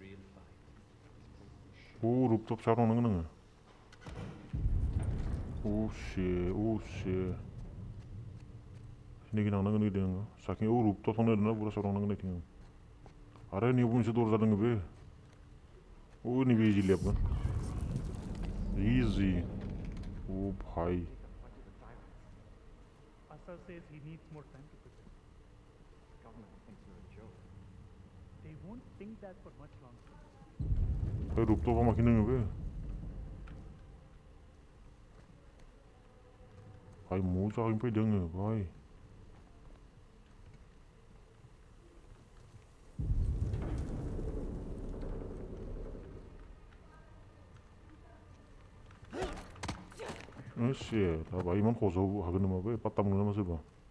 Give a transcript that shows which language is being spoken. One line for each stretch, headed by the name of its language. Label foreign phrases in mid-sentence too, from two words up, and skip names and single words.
Bodo: रूफटप सायाव थांनांगोन आङो नैखि थांनांगोन होदों आङो साखि रूफटप थांनो होदोंना बुरा सायाव थांनांगोन होदों आङो आरो नैबो मोनसे दरजा दोङो बे नैबे इजि लेबगोन इजि भाई
English: Asa says he needs more time to prepare. Government thinks you're a joke. They won't think that for much longer.
Bodo: भाई रूफटपआव माखि दोङो बे भाई मोजाङैनो फैदों आङो भाई shit भाई इमान खजाव हागोन नामा बे पात्ता मोनो नामा सोरबा